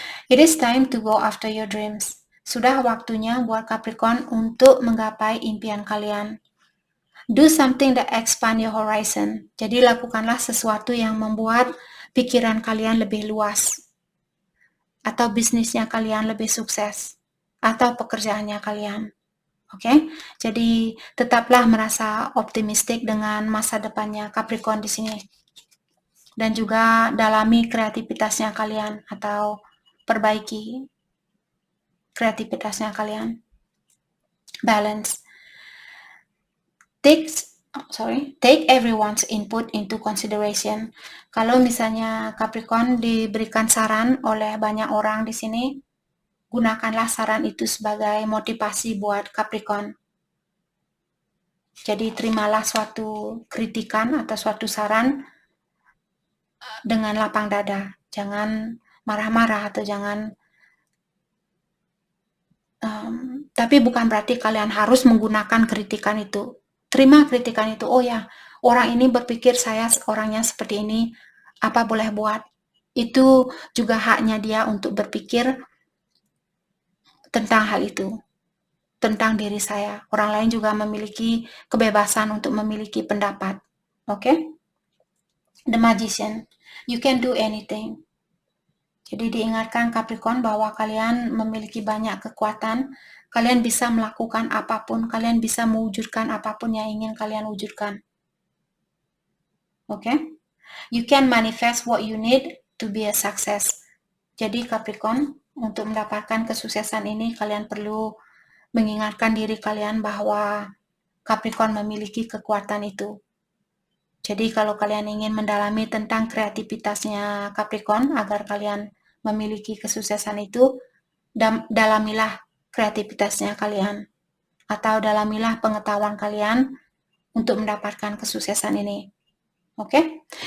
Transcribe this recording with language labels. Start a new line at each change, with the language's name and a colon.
English: It is time to go after your dreams.
Indonesian: Sudah waktunya buat Capricorn untuk menggapai impian kalian.
English: Do something that expand your horizon.
Indonesian: Jadi lakukanlah sesuatu yang membuat pikiran kalian lebih luas. Atau bisnisnya kalian lebih sukses. Atau pekerjaannya kalian. Oke, jadi tetaplah merasa optimistik dengan masa depannya Capricorn di sini. Dan juga dalami kreativitasnya kalian atau perbaiki kreativitasnya kalian. Balance. Take everyone's input into consideration. Kalau misalnya Capricorn diberikan saran oleh banyak orang di sini, gunakanlah saran itu sebagai motivasi buat Capricorn. Jadi terimalah suatu kritikan atau suatu saran dengan lapang dada. Jangan marah-marah atau jangan tapi bukan berarti kalian harus menggunakan kritikan itu. Terima kritikan itu. Oh ya, orang ini berpikir saya orangnya seperti ini, apa boleh buat? Itu juga haknya dia untuk berpikir tentang hal itu, tentang diri saya. Orang lain juga memiliki kebebasan untuk memiliki pendapat. Oke?
English: The Magician, you can do anything.
Indonesian: Jadi diingatkan Capricorn bahwa kalian memiliki banyak kekuatan, kalian bisa melakukan apapun, kalian bisa mewujudkan apapun yang ingin kalian wujudkan. Oke?
English: You can manifest what you need to be a success.
Indonesian: Jadi Capricorn, untuk mendapatkan kesuksesan ini kalian perlu mengingatkan diri kalian bahwa Capricorn memiliki kekuatan itu. Jadi kalau kalian ingin mendalami tentang kreativitasnya Capricorn agar kalian memiliki kesuksesan itu, dalamilah kreativitasnya kalian atau dalamilah pengetahuan kalian untuk mendapatkan kesuksesan ini. Oke?